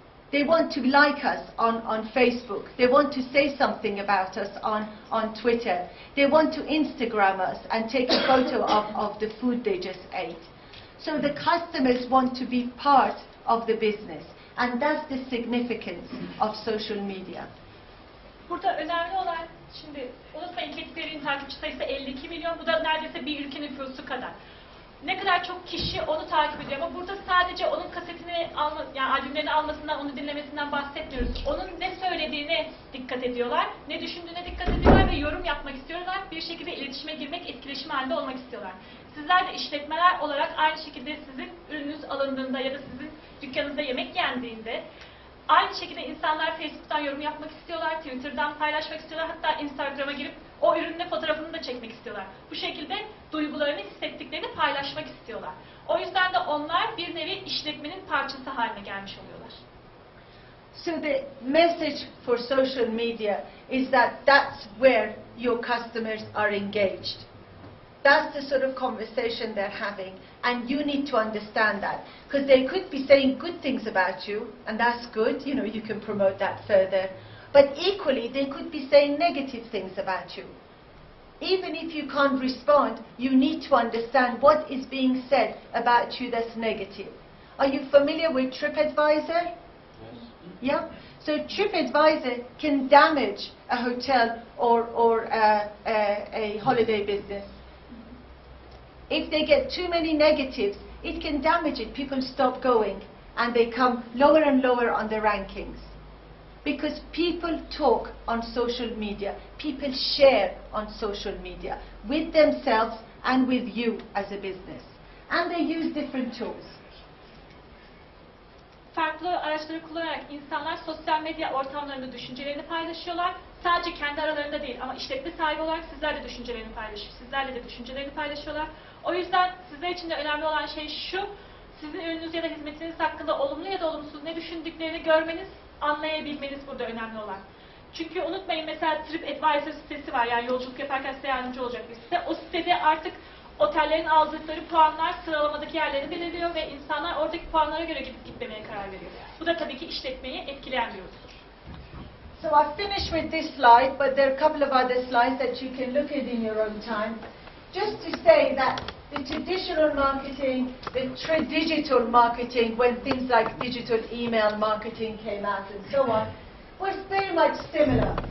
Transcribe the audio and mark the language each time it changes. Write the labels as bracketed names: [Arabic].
[English] They want to like us on Facebook. They want to say something about us on Twitter. They want to Instagram us and take a photo of the food they just ate. So the customers want to be part of the business. And that's the significance of social media. [Turkish] Burada önemli olan, şimdi unutmayın Katy Perry'nin takipçi sayısı 52 milyon, bu da neredeyse bir ülke nüfusu kadar. Ne kadar çok kişi onu takip ediyor ama burada sadece onun kasetini yani albümlerini almasından, onu dinlemesinden bahsetmiyoruz. Onun ne söylediğine dikkat ediyorlar, ne düşündüğüne dikkat ediyorlar ve yorum yapmak istiyorlar. Bir şekilde iletişime girmek, etkileşim halinde olmak istiyorlar. Sizler de işletmeler olarak aynı şekilde sizin ürününüz alındığında ya da sizin dükkanınızda yemek yendiğinde aynı şekilde insanlar Facebook'tan yorum yapmak istiyorlar, Twitter'dan paylaşmak istiyorlar, hatta Instagram'a girip o ürünün fotoğrafını da çekmek istiyorlar. Bu şekilde duygularını, hissettiklerini paylaşmak istiyorlar. O yüzden de onlar bir nevi işletmenin parçası haline gelmiş oluyorlar. [English] So the message for social media is that that's where your customers are engaged. That's the sort of conversation they're having, and you need to understand that. Because they could be saying good things about you, and that's good, you know, you can promote that further. But equally, they could be saying negative things about you. Even if you can't respond, you need to understand what is being said about you that's negative. Are you familiar with TripAdvisor? Yes. Yeah? So TripAdvisor can damage a hotel or a holiday business. If they get too many negatives, it can damage it. People stop going and they come lower and lower on the rankings. Because people talk on social media. People share on social media with themselves and with you as a business. And they use different tools. [Turkish] Farklı araçları kullanarak insanlar sosyal medya ortamlarında düşüncelerini paylaşıyorlar. Sadece kendi aralarında değil ama işletme sahibi olarak sizler de düşüncelerini paylaşıyor. Sizlerle de düşüncelerini paylaşıyorlar. O yüzden sizler için de önemli olan şey şu, sizin ürününüz ya da hizmetiniz hakkında olumlu ya da olumsuz ne düşündüklerini görmeniz, anlayabilmeniz burada önemli olan. Çünkü unutmayın, mesela TripAdvisor sitesi var, yani yolculuk yaparken size yardımcı olacak bir site. O sitede artık otellerin aldıkları puanlar sıralamadaki yerlerini belirliyor ve insanlar oradaki puanlara göre gidip gitmemeye karar veriyor. Bu da tabii ki işletmeyi etkileyen bir unsur. [English] So I've finished with this slide, but there are a couple of other slides that you can look at in your own time. Just to say that the traditional marketing, the digital marketing, when things like digital email marketing came out and so on, was very much similar.